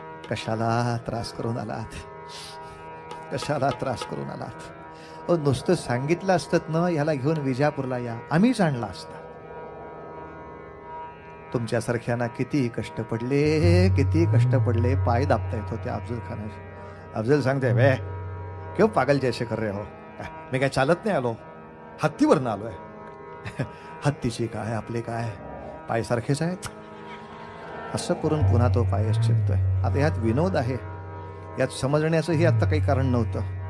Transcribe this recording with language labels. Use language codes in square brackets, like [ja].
[mr] कशाला त्रास करून आलात, कशाला त्रास करून आलात? नुसतं सांगितलं असतं ना, याला घेऊन विजापूरला या, आम्हीच आणला असता. तुमच्यासारख्यांना किती कष्ट पडले, किती कष्ट पडले. पाय दाबता येत होते अफजल खानाचे. अफजल सांगते, [hi] वे क्यों पागल जैसे कर रहे हो? [mr] मी काय चालत नाही आलो, हत्तीवरनं आलोय. हत्तीची काय आपले काय, पाय सारखेच आहेत. असं करून पुन्हा तो पायच चिपतोय. आता ह्यात विनोद आहे, यात समजण्याचंही आता काही कारण नव्हतं.